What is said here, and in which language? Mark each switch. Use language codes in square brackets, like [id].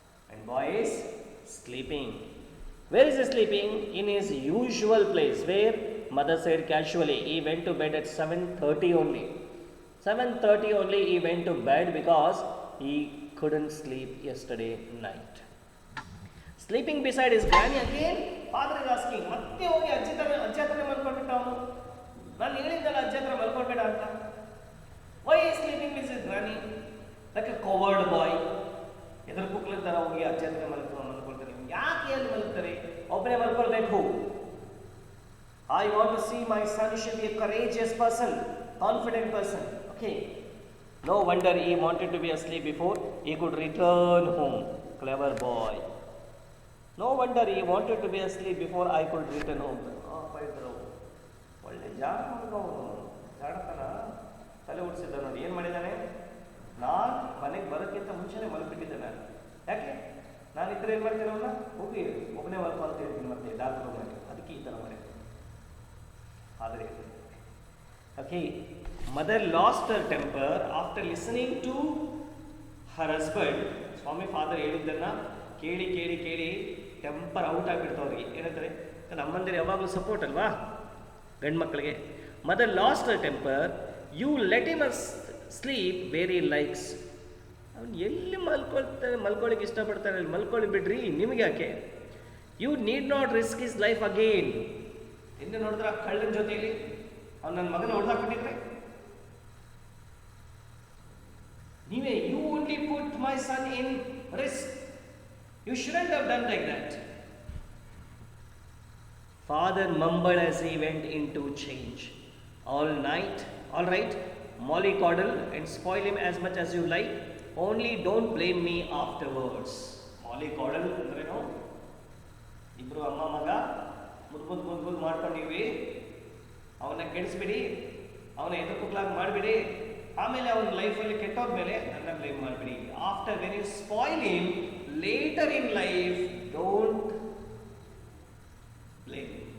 [en] And boy is sleeping. Where is he sleeping? In his usual place. Where? Mother said casually, he went to bed at 7:30 only. 7:30 only he went to bed because he couldn't sleep yesterday night. Sleeping beside his granny again. Father is asking, [kn] ಮತ್ತೆ ಹೋಗಿ ಅಜ್ಜಿ ಹತ್ರ ಮಲ್ಕೊಂಡ್ಬಿಟ್ಟ ಅವನು. ನಾನು ಹೇಳಿದ್ದಲ್ಲ ಅಜ್ಜಿ ಹತ್ರ ಮಲ್ಕೊಳ್ಬೇಡ ಅಂತ. [en] Why is sleeping with his granny? Like a coward boy. [kn] ಎದುರು ಕುಕ್ಲಿನ ಥರ ಹೋಗಿ ಅಜ್ಜಿ ಹತ್ರ ಮಲ್ಕೊಳ್ತಾರೆ. ಯಾಕೆ ಅಲ್ಲಿ ಮಲ್ಕೊಳ್ತಾರೆ? ಒಬ್ಬನೇ ಮಲ್ಕೊಳ್ಬೇಕು. [en] I want to see my son should be a courageous person, confident person. Okay. No wonder he wanted to be asleep before he could return home. Clever boy. No wonder he wanted to be asleep before I could return home. [kn] ಪೈದ್ರು ಒಳ್ಳೆ ಜಾಡತನ ತಲೆ ಉಡ್ಸಿದ್ದ ನೋಡಿ. ಏನು ಮಾಡಿದ್ದಾನೆ? ನಾನು ಮನೆಗೆ ಬರೋಕ್ಕಿಂತ ಮುಂಚೆನೇ ಮಲ್ಬಿಟ್ಟಿದ್ದೆ ನಾನು. ಯಾಕೆ? ನಾನು ಇದ್ರೆ ಏನು ಮಾಡ್ತೀನಿ ಅವನ್ನ? ಹೋಗಿ ಒಬ್ಬನೇ ಮಲ್ಕೊ ಅಂತ ಹೇಳ್ತೀನಿ ಮತ್ತೆ ಡಾರ್ಕ್ ರೂಮಲ್ಲಿ. ಅದಕ್ಕೆ ಈ ಥರ ಮಾಡಿ. [en] ಆದರೆ okay, mother lost her temper after listening to her husband. [kn] Swami father ಹೇಳಿದ್ದನ್ನ ಕೇಳಿ ಕೇಳಿ ಕೇಳಿ ಟೆಂಪರ್ ಔಟ್ ಆಗಿಬಿಡ್ತು ಅವ್ರಿಗೆ. ಏನಂತಾರೆ, ನಮ್ಮಂದಿರು ಯಾವಾಗಲೂ ಸಪೋರ್ಟ್ ಅಲ್ವಾ ಗಂಡು ಮಕ್ಕಳಿಗೆ. [en] Mother lost her temper. You let him sleep where he likes. [kn] ಅವ್ನು ಎಲ್ಲಿ ಮಲ್ಕೊಳ್ಳಿಕ್ಕೆ ಇಷ್ಟಪಡ್ತಾನೆ ಅಲ್ಲಿ ಮಲ್ಕೊಳ್ಳಿ ಬಿಡ್ರಿ, ನಿಮಗೆ ಯಾಕೆ? [en] You need not risk his life again. [kn] ಹಿಂದೆ ನೋಡಿದ್ರೆ ಕಳ್ಳನ ಜೊತೆಯಲ್ಲಿ ಅವ್ನು ನನ್ನ ಮಗನ ಹೊಡೆದಾಕ್ಬಿಟ್ಟಿದ್ರೆ ನೀವೇ, [en] You only put my son in risk. You shouldn't have done like that. Father mumbled as he went in to change. All night, all right, mollycoddle and spoil him as much as you like. Only don't blame me afterwards. mollycoddle [kn] ಅಂದ್ರೇನು? ಇಬ್ರು ಅಮ್ಮ ಮಗ ಮುದ್ದು ಮಾಡ್ಕೊಂಡಿವಿ, ಅವನ್ನ ಕೆಡಿಸ್ಬಿಡಿ, ಅವನ ಎದುರುಕುಕ್ಲಾಗಿ ಮಾಡಿಬಿಡಿ, ಆಮೇಲೆ ಅವನ ಲೈಫಲ್ಲಿ ಕೆಟ್ಟೋದ್ಮೇಲೆ ನನ್ನ ಬ್ಲೇಮ್ ಮಾಡಿಬಿಡಿ. [en] After when you spoil him later in life, don't blame.